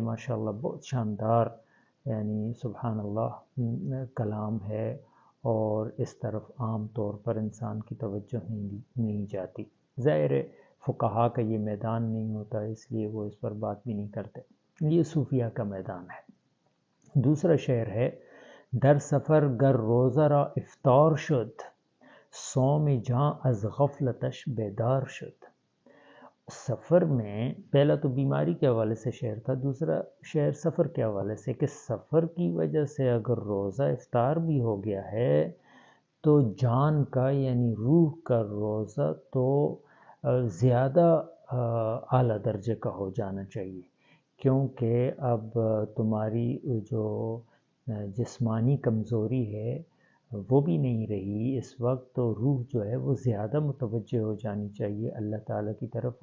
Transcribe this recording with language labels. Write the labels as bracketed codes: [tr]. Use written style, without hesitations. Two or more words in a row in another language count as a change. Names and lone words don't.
[ur] ماشاءاللہ بہت شاندار، یعنی سبحان اللہ کلام ہے، اور اس طرف عام طور پر انسان کی توجہ نہیں جاتی۔ ظاہر ہے فقہا کا یہ میدان نہیں ہوتا، اس لیے وہ اس پر بات بھی نہیں کرتے، یہ صوفیہ کا میدان ہے۔ دوسرا شعر ہے: [fa] در سفر گر روزہ را افطار شد، صوم جاں از غفلتش بیدار شد۔ [ur] سفر میں پہلا تو بیماری کے حوالے سے شعر تھا، دوسرا شعر سفر کے حوالے سے کہ سفر کی وجہ سے اگر روزہ افطار بھی ہو گیا ہے تو جان کا یعنی روح کا روزہ تو زیادہ اعلیٰ درجے کا ہو جانا چاہیے، کیونکہ اب تمہاری جو جسمانی کمزوری ہے وہ بھی نہیں رہی اس وقت، تو روح جو ہے وہ زیادہ متوجہ ہو جانی چاہیے اللہ تعالیٰ کی طرف۔